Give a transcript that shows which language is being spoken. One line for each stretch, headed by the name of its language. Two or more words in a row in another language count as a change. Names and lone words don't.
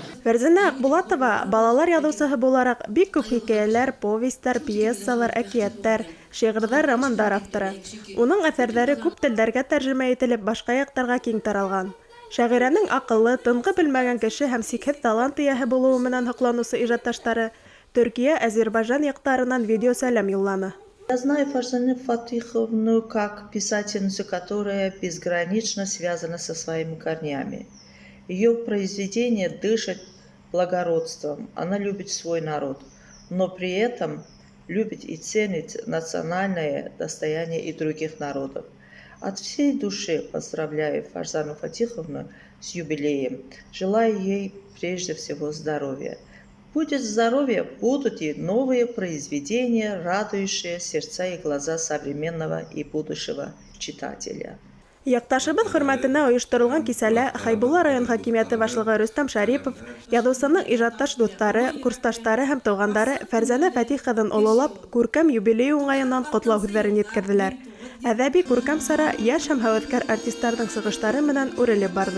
Bashkir: Фәрзәнә Акбулатова балалар яҙыусыһы булараҡ бик күп хикәйәләр, повестар, пьесалар, әкиәттәр, шиғырҙар, романдар авторы. Уның әҫәрҙәре күп телдәргә тәржемә ителеп, башҡа яҡтарға киң таралған. Шағирәнең аҡыллы, тынғы белмәгән кеше һәм сикһеҙ талант эйәһе булыуы менән һоҡланыусы ижадташтары Төркиә, Азербайжан яҡтарынан видеосәләм юлланы.
Russian: Я знаю Фарзану Фатиховну как писательницу, которая безгранично связана со своими корнями. Ее произведения дышат благородством, она любит свой народ, но при этом любит и ценит национальное достояние и других народов. От всей души поздравляю Фарзану Фатиховну с юбилеем, желаю ей прежде всего здоровья. Будет здоровье, будут и новые произведения, радующие сердца и глаза современного и будущего читателя.
Bashkir: Яҡташыбыҙ хөрмәтенә ойошторолған кисәлә Хәйбулла район хакимиәте башлығы Рөстәм Шәрипов, яҙыусының ижадташ дуҫтары, курсташтары һәм туғандары Фәрзәнә Фәтих ҡыҙын ололап, күркәм юбилей уңайынан ҡотлау һүҙҙәрен еткерҙеләр. Әҙәби күркәм сара йәш һәм һәүәҫкәр артистарҙың сығыштары менән үрелеп барды.